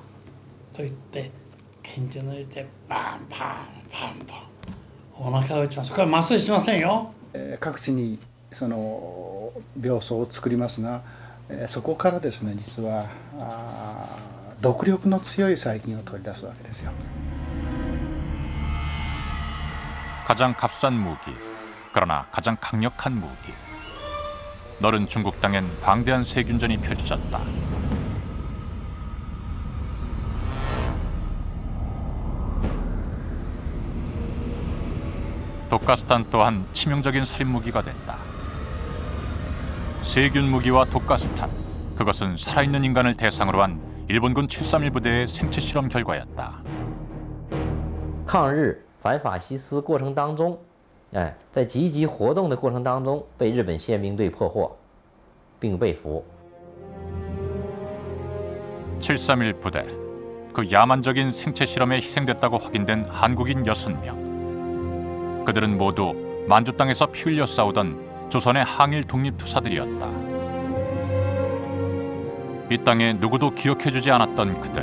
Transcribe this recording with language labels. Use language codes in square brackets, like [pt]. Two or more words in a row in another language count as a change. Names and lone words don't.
[ja] と言って拳銃抜いてバンバンバンバンお腹を打ちます。これは麻酔しませんよ。各地にその病巣を作りますが、そこからですね実は毒力の強い細菌を取り出すわけですよ。 [ko] 가장 값싼 무기, 그러나 가장 강력한 무기. 너른 중국 땅엔 방대한 세균전이 펼쳐졌다. 독가스탄 또한 치명적인 살인 무기가 됐다. 세균 무기와 독가스탄, 그것은 살아있는 인간을 대상으로 한 일본군 731부대의 생체 실험 결과였다. [zh] 抗日反法西斯过程当中，在积极活动的过程当中，被日本宪兵队破获，并被俘。 [ko] 731 부대, 그 야만적인 생체 실험에 희생됐다고 확인된 한국인 6명. 그들은 모두 만주 땅에서 피 흘려 싸우던 조선의 항일 독립투사들이었다. 이 땅에 누구도 기억해주지 않았던 그들.